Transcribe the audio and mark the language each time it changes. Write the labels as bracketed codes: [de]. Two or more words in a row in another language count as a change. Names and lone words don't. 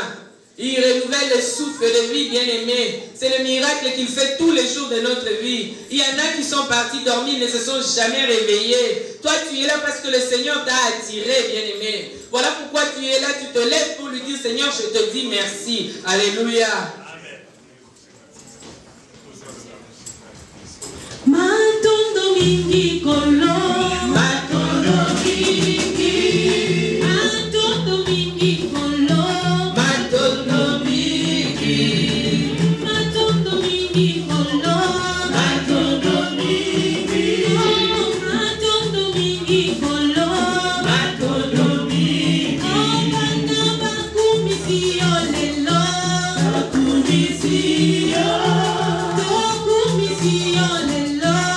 [fr] Il renouvelle le souffle de vie, bien aimé. C'est le miracle qu'il fait tous les jours de notre vie. Il y en a qui sont partis dormir, ne se sont jamais réveillés. Toi, tu es là parce que le Seigneur t'a attiré, bien aimé. Voilà pourquoi tu es là, tu te lèves pour lui dire, Seigneur, je te dis merci. Alléluia. [ln] Matondo mingi kolo, matondo mingi, matondo mingi kolo, matondo mingi, matondo mingi kolo, matondo mingi, matondo mingi kolo, matondo mingi, bana bakumisio lelo, bakumisio, bakumisio lelo.